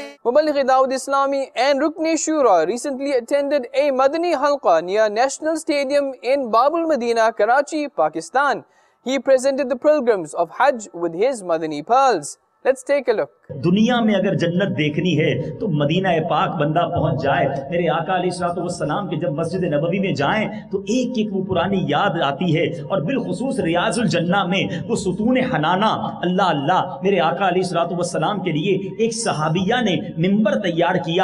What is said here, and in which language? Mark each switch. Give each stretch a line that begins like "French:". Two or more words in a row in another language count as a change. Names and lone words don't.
English: Muballigh Dawud Islami and Rukni Shura recently attended a Madani Halqa near National Stadium in Babul Madina, Karachi, Pakistan. He presented the pilgrims of Hajj with his Madani pearls. Let's take a look.
Urdu: دنیا میں اگر جنت دیکھنی ہے تو مدینہ پاک بندہ پہنچ جائے. میرے آقا
Arabic: علیہ الصلوۃ والسلام
Urdu: کے جب مسجد نبوی میں جائیں تو ایک ایک وہ پرانی یاد آتی ہے, اور بالخصوص ریاض الجنہ میں وہ ستون حنانہ. اللہ اللہ, میرے آقا
Arabic: علیہ الصلوۃ والسلام
Urdu: کے لیے ایک صحابیہ نے ممبر تیار کیا.